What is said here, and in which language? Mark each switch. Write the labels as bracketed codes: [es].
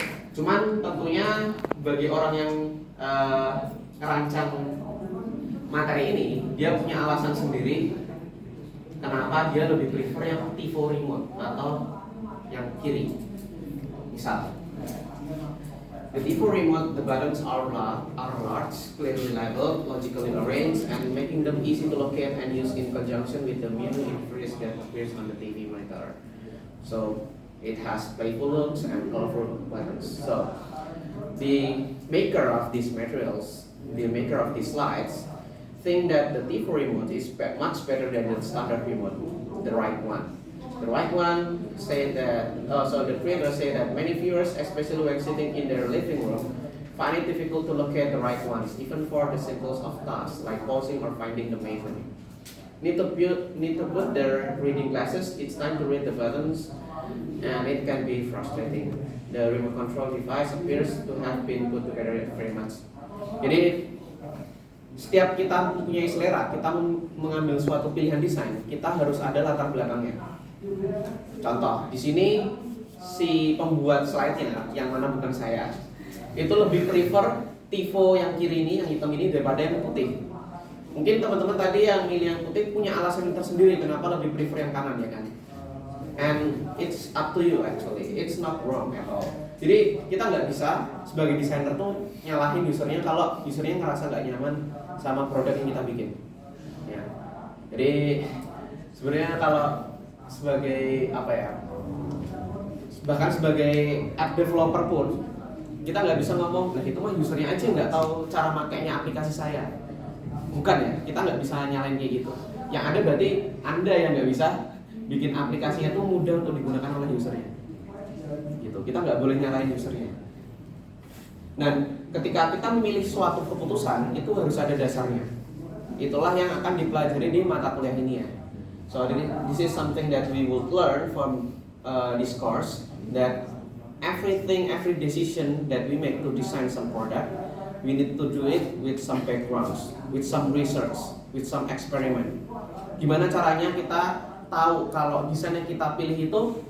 [id] Cuman tentunya bagi orang yang merancang materi ini, dia punya alasan sendiri kenapa dia lebih prefer yang Tifo remote atau yang kiri. [en] Misal, the Tifo remote, the buttons are large, clearly labeled, logically arranged, and making them easy to locate and use in conjunction with the menu interface that appears on the TV monitor. So it has playful looks and colorful buttons. So the maker of these materials, the maker of these slides, think that the Tifo remote is much better than the standard remote, the right one. The right one say that, so the creator say that many viewers, especially when sitting in their living room, find it difficult to locate the right ones, even for the simplest of tasks like pausing or finding the main menu. Need to put their reading glasses each time to read the buttons, and it can be frustrating. The remote control device appears to have been put together very much. [id] Jadi setiap kita punya selera, kita mengambil suatu pilihan desain, kita harus ada latar belakangnya. Contoh, di sini si pembuat slide-nya, yang mana bukan saya, itu lebih prefer Tifo yang kiri ini, yang hitam ini daripada yang putih. Mungkin teman-teman tadi yang milih yang putih punya alasan tersendiri kenapa lebih prefer yang kanan, ya kan? [en] And it's up to you actually, it's not wrong at all. [id] Jadi kita nggak bisa sebagai desainer tuh nyalahin usernya kalau usernya ngerasa nggak nyaman sama produk yang kita bikin. Ya. Jadi sebenarnya kalau sebagai apa ya, bahkan sebagai app developer pun kita nggak bisa ngomong, nah itu mah usernya aja nggak tahu cara makainya aplikasi saya. Bukan ya, kita nggak bisa nyalain kayak gitu. Yang ada berarti Anda yang nggak bisa bikin aplikasinya tuh mudah untuk digunakan oleh usernya. Gitu, kita nggak boleh nyalain usernya. Dan ketika kita memilih suatu keputusan itu harus ada dasarnya. Itulah yang akan dipelajari di mata kuliah ini ya. [en] So this is something that we would learn from this course, that every decision that we make to design some product, we need to do it with some backgrounds, with some research, with some experiment. [id] Gimana caranya kita tahu kalau desain yang kita pilih itu